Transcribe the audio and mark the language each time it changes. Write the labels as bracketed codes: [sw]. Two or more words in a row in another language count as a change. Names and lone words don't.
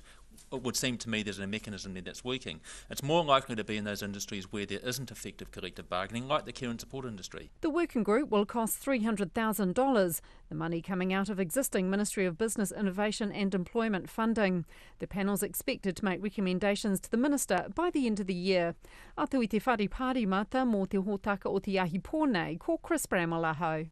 [en] It would seem to me there's a mechanism there that's working. It's more likely to be in those industries where there isn't effective collective bargaining, like the care and support industry. The working group will cost $300,000, the money coming out of existing Ministry of Business, Innovation and Employment funding. The panel's expected to make recommendations to the Minister by the end of the year. [mi] Atu i te whare pāri mata mō te hōtaka o te ahi pōnei, ko Chris Bramwell ahau.